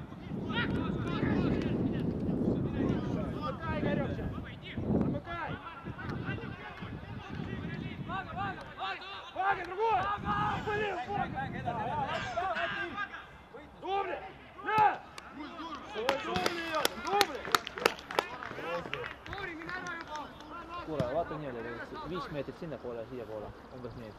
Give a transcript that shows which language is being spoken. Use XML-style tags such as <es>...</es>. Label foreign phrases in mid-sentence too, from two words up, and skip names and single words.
<ru>Замыкай, Игорек, сейчас. Замыкай. Вага, другой. Блин, Вага. Дубль. На. Дубль.</ru> <et>kuule, vaata niimoodi, 5 meetrit sinnapoole, siiapoole, umbes nii.</et>